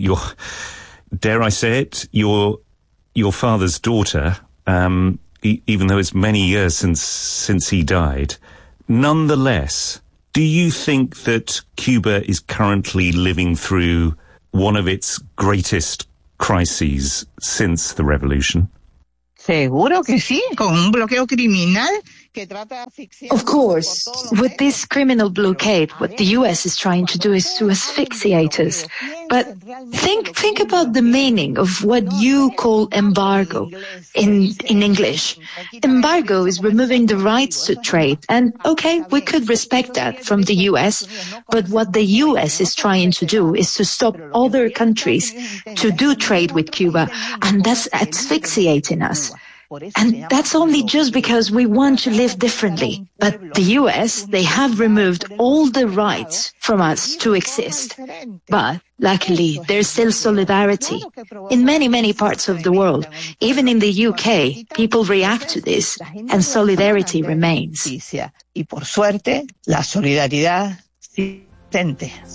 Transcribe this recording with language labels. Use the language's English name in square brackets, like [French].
[English] You're, dare I say it, your father's daughter, even though it's many years since he died. Nonetheless, do you think that Cuba is currently living through one of its greatest crises since the revolution? [Spanish] Seguro que sí, con un bloqueo criminal. [English] Of course, with this criminal blockade, what the U.S. is trying to do is to asphyxiate us. But think about the meaning of what you call embargo in English. Embargo is removing the rights to trade. And okay, we could respect that from the U.S., but what the U.S. is trying to do is to stop other countries to do trade with Cuba, and that's asphyxiating us. And that's only just because we want to live differently. But the U.S., they have removed all the rights from us to exist. But luckily, there's still solidarity in many, many parts of the world. Even in the U.K., people react to this, and solidarity remains. [Spanish] Y por suerte, la solidaridad siente.